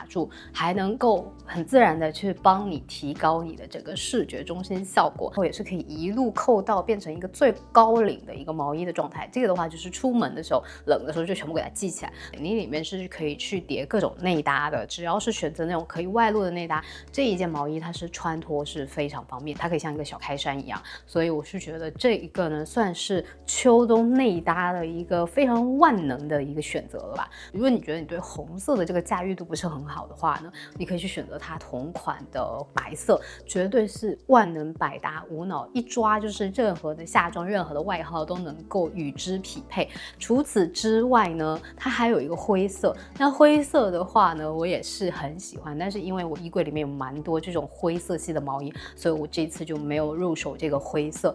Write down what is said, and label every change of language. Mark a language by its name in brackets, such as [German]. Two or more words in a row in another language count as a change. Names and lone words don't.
[Chinese] 住，還能夠很自然的去幫你提高你的整個視覺中心效果，也是可以一路扣到變成一個最高領的一個毛衣的狀態。這個的話就是出門的時候冷的時候就全部給它繫起來，你裡面是可以去疊各種內搭的，只要是選擇那種可以外露的內搭，這一件毛衣它是穿脫是非常方便，它可以像一個小開衫一樣，所以我是覺得這一個呢算是秋冬內搭的一個非常萬能的一個選擇了吧。如果你覺得你對紅色的這個駕馭度不是很好的話呢，你可以去選擇它同款的白色，絕對是萬能百搭無腦，一抓就是任何的夏裝、任何的外套都能夠與之匹配。除此之外呢，它還有一個灰色，那灰色的話呢，我也是很喜歡，但是因為我衣櫃裡面有蠻多這種灰色系的毛衣，所以我這次就沒有入手這個灰色。